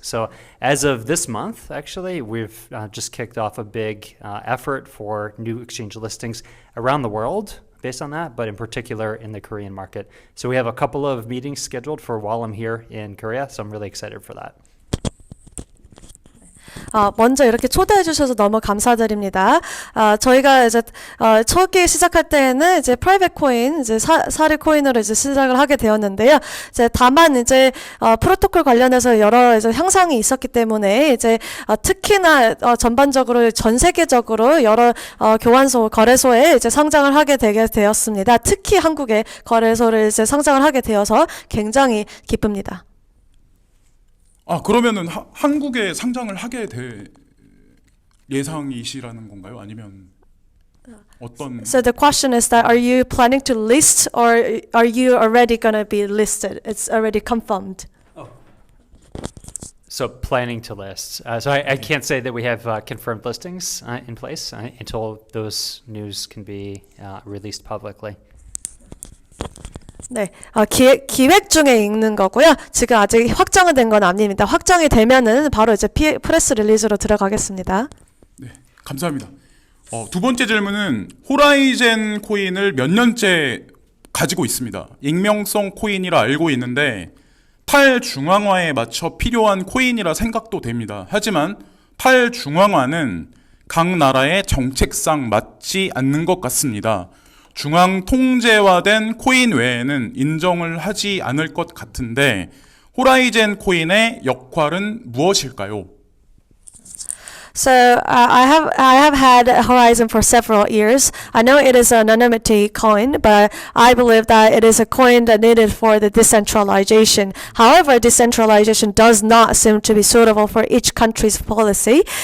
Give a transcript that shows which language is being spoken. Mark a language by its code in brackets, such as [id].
[en] So as of this month, actually, we've just kicked off a big effort for new exchange listings around the world based on that, but in particular in the Korean market. So we have a couple of meetings scheduled for while I'm here in Korea, so I'm really excited for that. [ko] 먼저 이렇게 초대해 주셔서 너무 감사드립니다. 저희가 이제 초기에 시작할 때에는 이제 프라이빗 코인, 이제 사리 코인으로 이제 시작을 하게 되었는데요. 이제 다만 이제 프로토콜 관련해서 여러 이제 향상이 있었기 때문에 이제 특히나 전반적으로 전 세계적으로 여러 교환소, 거래소에 이제 상장을 하게 되게 되었습니다. 특히 한국의 거래소를 이제 상장을 하게 되어서 굉장히 기쁩니다. 그러면은 한국에 상장을 하게 될 예상이시라는 건가요? 아니면 어떤? [en] So the question is that are you planning to list or are you already going to be listed? It's already confirmed. So planning to list. So I can't say that we have confirmed listings in place until those news can be released publicly. [ko] 네, 기획 중에 있는 거고요. 지금 아직 확정은 된 건 아닙니다. 확정이 되면은 바로 이제 프레스 릴리즈로 들어가겠습니다. 네, 감사합니다. 두 번째 질문은 호라이젠 코인을 몇 년째 가지고 있습니다. 익명성 코인이라 알고 있는데 탈중앙화에 맞춰 필요한 코인이라 생각도 됩니다. 하지만 탈중앙화는 각 나라의 정책상 맞지 않는 것 같습니다. 중앙 통제화된 코인 외에는 인정을 하지 않을 것 같은데 호라이젠 코인의 역할은 무엇일까요? [en] So I have had Horizen for several years. I know it is an anonymity coin, but I believe that it is a coin that needed for the decentralization. However, decentralization does not seem to be suitable for each country's policy.